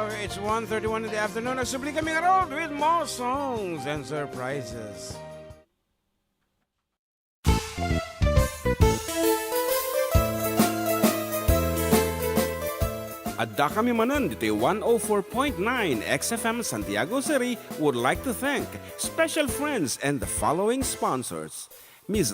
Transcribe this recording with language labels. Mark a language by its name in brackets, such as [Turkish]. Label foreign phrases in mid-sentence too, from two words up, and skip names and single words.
[English] It's 1:31 in the afternoon. [Iloko] Nagsubli kami nga [English] with more songs and surprises. [Iloko] Adda kami Manen, Ditoy [English] 104.9 XFM Santiago City would like to thank special friends and the following sponsors. Ms.